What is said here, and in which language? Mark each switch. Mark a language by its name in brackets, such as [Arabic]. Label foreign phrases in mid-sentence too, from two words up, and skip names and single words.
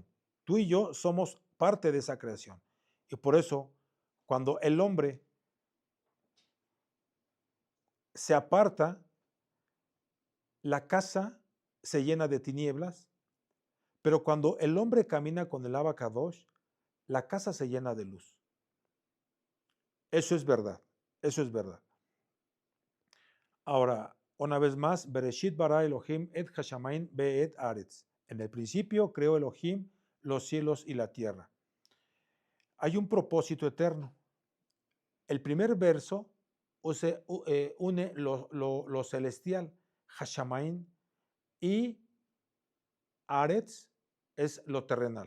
[Spanish] Tú y yo somos parte de esa creación. Y por eso, cuando el hombre se aparta, la casa se llena de tinieblas, pero cuando el hombre camina con el Abacadosh, la casa se llena de luz. Eso es verdad, eso es verdad. Ahora, una vez más, [Hebrew] בראשית ברא אלהים את השמים ואת הארץ. [Spanish] En el principio creó Elohim los cielos y la tierra. Hay un propósito eterno. El primer verso une lo celestial, hashamayim, y aretz es lo terrenal.